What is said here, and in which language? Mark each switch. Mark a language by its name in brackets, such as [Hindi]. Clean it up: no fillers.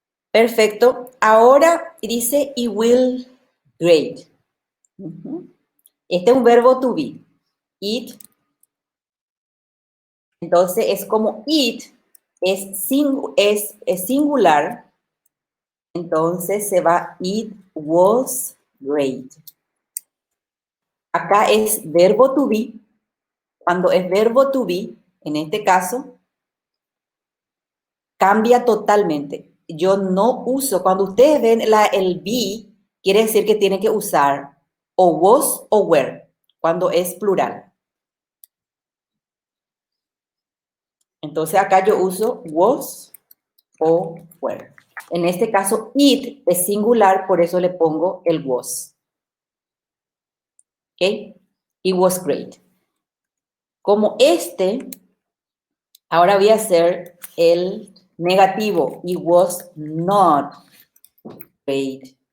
[Spanish] Perfecto. Ahora dice [English] "I will grade". [Spanish] Este es un verbo to be. It. Entonces es como it es singular. Entonces se va [English] it was great. [Spanish] Acá es verbo to be. Cuando es verbo to be, en este caso, cambia totalmente. Yo no uso, cuando ustedes ven el be, quiere decir que tienen que usar o was o were, cuando es plural. Entonces acá yo uso was o were. En este caso, it es singular, por eso le pongo el was. ¿Ok? [English] It was great. [Spanish] Como ahora voy a hacer el negativo. [English] It was not great.